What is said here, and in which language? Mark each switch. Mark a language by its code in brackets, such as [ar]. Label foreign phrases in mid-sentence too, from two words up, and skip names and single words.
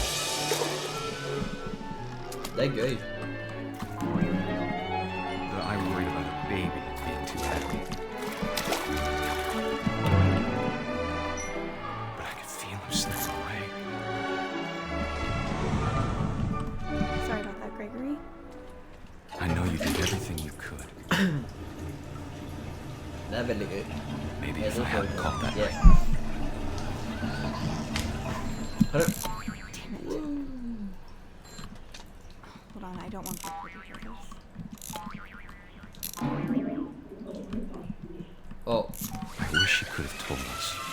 [no] Det er gøy. [en] But I worried about a baby being too happy. But I could feel him slipping away. Sorry about that, Gregory. I know you did everything you could. [no] Det er veldig gøy. [en] Maybe if I hadn't called that Yeah. right. Damn it. Hold on, I don't want people to hear this. Oh. I wish you could have told us.